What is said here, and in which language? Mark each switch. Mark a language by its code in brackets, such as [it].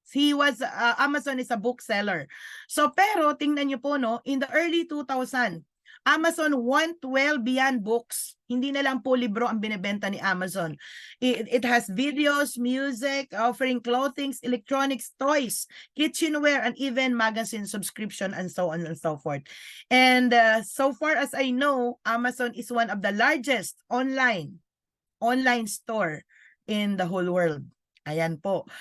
[en] He was, Amazon is a bookseller. [tl] So, pero tingnan niyo po, no, [en] in the early 2000, Amazon went well beyond books. [tl] Hindi na lang po libro ang binebenta ni Amazon. [en] It has videos, music, offering clothing, electronics, toys, kitchenware, and even magazine subscription, and so on and so forth. And so far as I know, Amazon is one of the largest online store in the whole world. [tl] Ayan po.